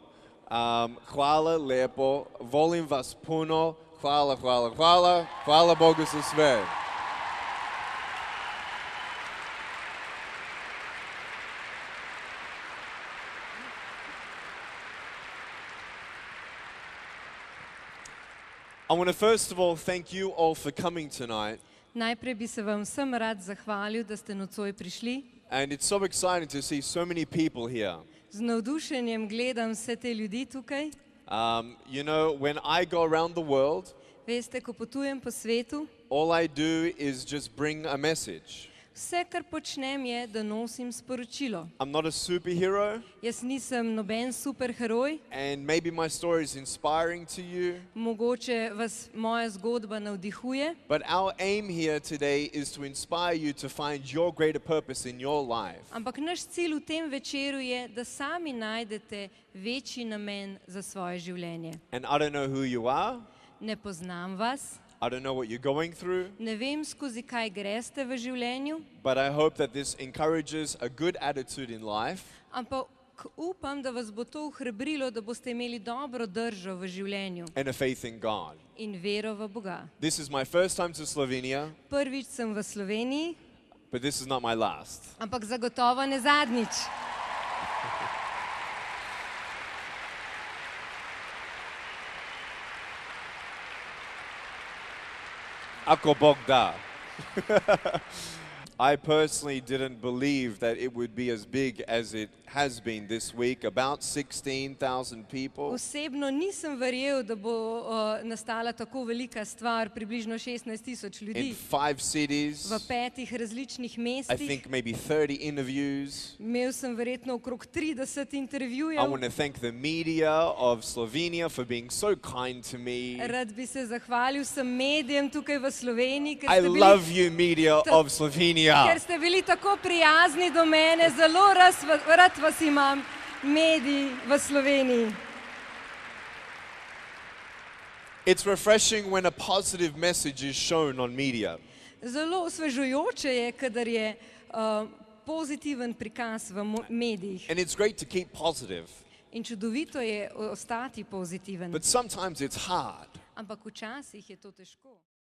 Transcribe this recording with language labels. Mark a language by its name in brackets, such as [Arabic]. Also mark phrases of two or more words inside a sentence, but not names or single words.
[Serbian] Hvala lepo, volim vas puno, hvala Bogu za sve. [English] I want to first of all thank you all for coming tonight. [Slovenian] Najprej bi se vam vsem rad zahvalil, da ste nocoj prišli. [English] And it's so exciting to see so many people here. [Slovenian] Z navdušenjem gledam vse te ljudi tukaj. [English] You know, when I go around the world, [Slovenian] Veste, ko potujem po svetu, [English] all I do is just bring a message. [Slovenian] vse, kar počnem, je, da nosim sporočilo. [English] I'm not a superhero, [Slovenian] Jaz nisem noben superheroj, [English] and maybe my story is inspiring to you, [Slovenian] mogoče vas moja zgodba navdihuje, [English] but our aim here today is to inspire you to find your greater purpose in your life. [Slovenian] ampak naš cilj v tem večeru je, da sami najdete večji namen za svoje življenje. [English] And I don't know who you are, [Slovenian] Ne poznam vas, [English] I don't know what you're going through, [Slovenian] ne vem, skozi kaj greste v življenju, [English] but I hope that this encourages a good attitude in life. [Slovenian] ampak upam, da vas bo to ohrabrilo, da boste imeli dobro držo v življenju [English] And a faith in God. [Slovenian] in vero v Boga. [English] This is my first time to Slovenia, [Slovenian] Prvič sem v Sloveniji, [English] but this is not my last. [Slovenian] ampak zagotovo ne zadnjič. [Serbian] Ako Bog da. [English] I personally didn't believe that it would be as big as it has been this week, about 16,000 people. [Slovenian] Osebno nisem verjel, da bo nastala tako velika stvar, približno 16,000 ljudi [English] In 5 cities, [Slovenian] v 5 različnih [English] I [Slovenian] mestih. [English] think maybe 30 interviews. [Slovenian] Imel sem verjetno okrog 30 [English] I [Slovenian] intervjujev. [English] want to thank the media of Slovenia for being so kind to me. [Slovenian] Rad bi se zahvalil vsem medijem tukaj v Sloveniji, [English] I [Slovenian] ker ste bili, [English] love you, media of Slovenia. [Slovenian] ker ste bili tako prijazni do mene. Zelo rad vas imam, mediji v Sloveniji. [English] It's refreshing when a positive message is shown on media. [Slovenian] Zelo osvežujoče je, kadar je pozitiven prikaz v medijih. [English] And it's great to keep positive. [Slovenian] In čudovito je ostati pozitiven. [English] But sometimes it's hard. [Slovenian] Ampak včasih je to težko.